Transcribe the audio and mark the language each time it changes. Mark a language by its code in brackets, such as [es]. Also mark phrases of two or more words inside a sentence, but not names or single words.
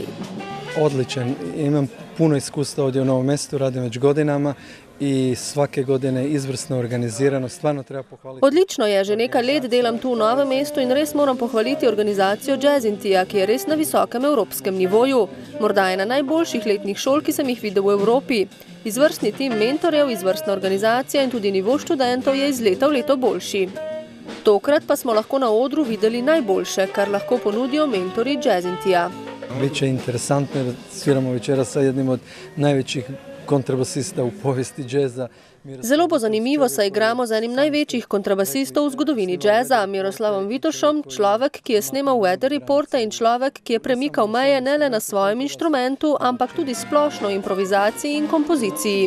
[hr] Odličan. Imam puno iskustva ovdje u Novom Mestu, radim već godinama i svake godine izvrsno organizirano, stvarno treba pohvaliti. [sl] Odlično je, že nekaj let delam tu v Novem Mestu in res moram pohvaliti organizacijo Jazzintija, ki je res na visokem evropskem nivoju. Morda je na najboljših letnih šol, ki sem jih videl v Evropi. Izvrstni tim mentorjev, izvrstna organizacija in tudi nivo študentov je iz leta v leto boljši. Tokrat pa smo lahko na odru videli najboljše, kar lahko ponudijo mentori Jazzintija. [sr] Biće interesantno jer sviramo večera sa jednim od najvećih kontrabasista v povesti džeza. [sl] Zelo bo zanimivo, saj igramo z enim največjih kontrabasistov v zgodovini džeza, Miroslavom Vitušom, človek, ki je snemal Weather Reporta in človek, ki je premikal meje ne le na svojem inštrumentu, ampak tudi splošno improvizaciji in kompoziciji.